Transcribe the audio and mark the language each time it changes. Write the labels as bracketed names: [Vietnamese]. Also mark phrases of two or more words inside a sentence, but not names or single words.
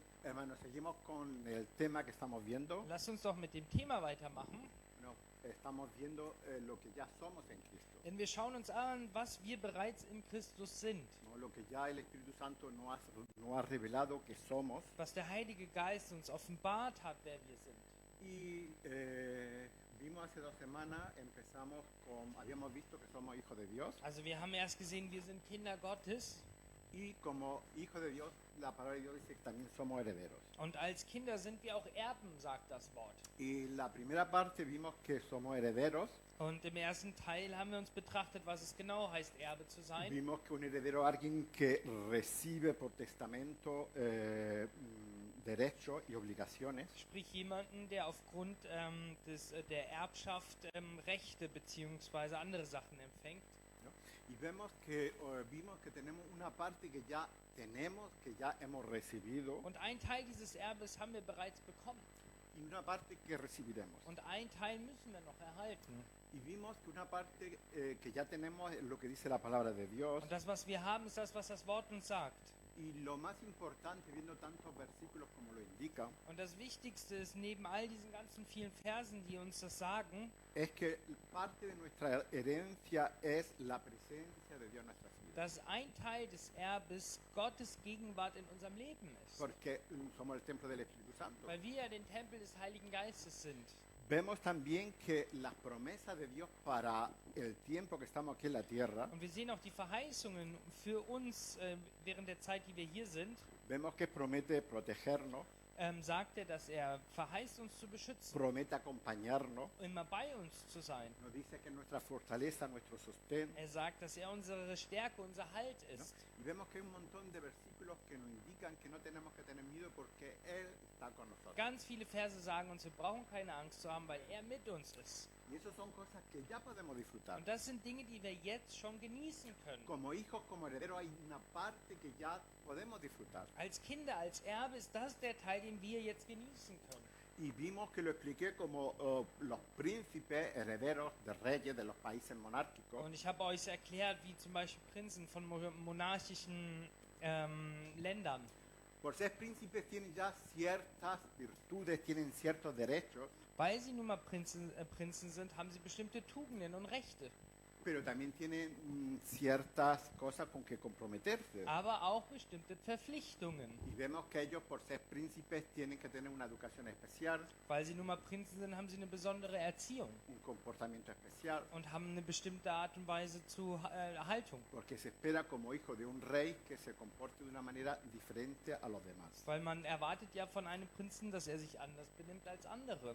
[Spanish] Hermanos, seguimos con el tema que estamos viendo. [German] Lass uns doch mit dem Thema weitermachen. [Spanish] Bueno, estamos viendo lo que ya somos en Cristo, [German] Denn wir schauen uns an, was wir bereits in Christus sind. [Spanish] ¿no? Lo que ya el Espíritu Santo nos ha revelado que somos. [German] Was der Heilige Geist uns offenbart hat, wer wir sind. [Spanish] Y vimos hace 2 semanas, habíamos visto que somos hijos de Dios. [German] Also wir haben erst gesehen, wir sind Kinder Gottes. [Spanish] Y como hijos de Dios, la palabra de Dios dice que también somos herederos. [German] Und als Kinder sind wir auch Erben, sagt das Wort. [Spanish] Y la primera parte vimos que somos herederos. [German] Und im ersten Teil haben wir uns betrachtet, was es genau heißt, Erbe zu sein. [Spanish] Vimos que un heredero es alguien que recibe por testamento derechos y obligaciones. [German] Sprich jemanden, der aufgrund der Erbschaft Rechte bzw. andere Sachen empfängt. [Spanish] ¿No? Y vimos que tenemos una parte que ya hemos recibido [German] Und ein Teil dieses Erbes haben wir bereits bekommen. [Spanish] y una parte que recibiremos. [German] Und ein Teil müssen wir noch erhalten. [Spanish] Y vimos que una parte que ya tenemos es lo que dice la palabra de Dios. [German] Und das, was wir haben, ist das, was das Wort uns sagt. [Spanish] Y lo más importante, viendo tantos versículos como lo indica, [German] Und das Wichtigste ist, neben all diesen ganzen vielen Versen, die uns das sagen, [Spanish] es que parte de nuestra herencia es la presencia de Dios en nuestras vidas. [German] dass ein Teil des Erbes Gottes Gegenwart in unserem Leben ist. [Spanish] Porque somos el templo del Espíritu Santo. [German] Weil wir ja den Tempel des Heiligen Geistes sind. [Spanish] Vemos también que las promesas de Dios para el tiempo que estamos aquí en la tierra, [German] Und wir sehen auch die Verheißungen für uns während der Zeit, die wir hier sind. [Spanish] vemos que promete protegernos, [German] Sagt er, dass er verheißt, uns zu beschützen, [Spanish] promete acompañarnos, [German] immer bei uns zu sein. [Spanish] nos dice que es nuestra fortaleza, nuestro sostén. [German] Er sagt, dass er unsere Stärke, unser Halt [Spanish] ¿No? [German] ist. [Spanish] Y vemos que hay un montón de versículos que nos indican que no tenemos que tener miedo porque Él está con nosotros. [German] Ganz viele Verse sagen uns, wir brauchen keine Angst zu haben, weil er mit uns ist. [Spanish] Y esas son cosas que ya podemos disfrutar. [German] Und das sind Dinge, die wir jetzt schon genießen können. [Spanish] Como hijos, como herederos, hay una parte que ya podemos disfrutar. [German] Als Kinder, als Erbe ist das der Teil, den wir jetzt genießen können. [Spanish] Y vimos que lo expliqué como los príncipes herederos de reyes de los países monárquicos. [German] Und ich habe euch erklärt, wie zum Beispiel Prinzen von monarchischen Ländern. [Spanish] Por ser príncipes tienen ya ciertas virtudes, tienen ciertos derechos, [German] Weil sie nun mal Prinzen sind, haben sie bestimmte Tugenden und Rechte. [Spanish] pero también tienen ciertas cosas con que comprometerse. [German] Aber auch bestimmte Verpflichtungen. [Spanish] Y vemos que ellos, por ser príncipes, tienen que tener una educación especial, [German] Weil sie nun mal Prinzen sind, haben sie eine besondere Erziehung [Spanish] un comportamiento especial, [German] und haben eine bestimmte Art und Weise zu Haltung. [Spanish] porque se espera como hijo de un rey que se comporte de una manera diferente a los demás. [German] Weil man erwartet ja von einem Prinzen, dass er sich anders benimmt als andere.